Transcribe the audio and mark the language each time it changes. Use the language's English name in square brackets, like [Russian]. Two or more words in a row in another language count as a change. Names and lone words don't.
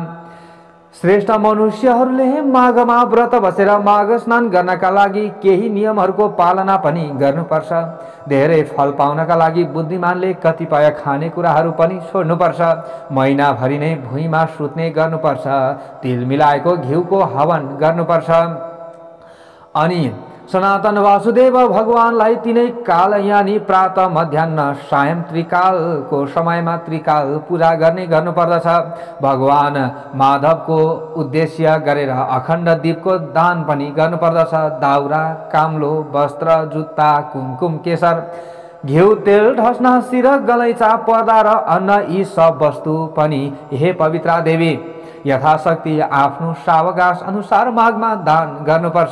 [Nepali] श्रेष्ठ मनुष्यहरूले माघमा व्रत बसेर माघ स्नान गर्नका लागि केही नियमहरूको पालना पनि गर्नुपर्छ। धेरै फल पाउनका लागि बुद्धिमानले कतिपय खानेकुराहरू पनि छोड्नुपर्छ। महिनाभरि नै भुइँमा सुत्ने गर्नुपर्छ। तिल मिलाएको घिउको हवन गर्नुपर्छ। अनि सनातन वासुदेव भगवानलाई 3 काल यानि प्रातः मध्याह्न सायं त्रिकालको समयमा त्रिकाल पूजा गर्नुपर्दछ। भगवान माधवको उद्देश्य गरेर अखण्ड दीपको दान पनि गर्नुपर्दछ। दाउरा, काम्लो, वस्त्र, जुत्ता, कुमकुम, केशर, घिउ, तेल, ढस्ना, शिर, गलैँचा, पर्दा र अन्न यी सब वस्तु पनि हे पवित्रा देवी यथाशक्ति आफ्नो सावकाश अनुसार माघमा दान गर्नुपर्छ।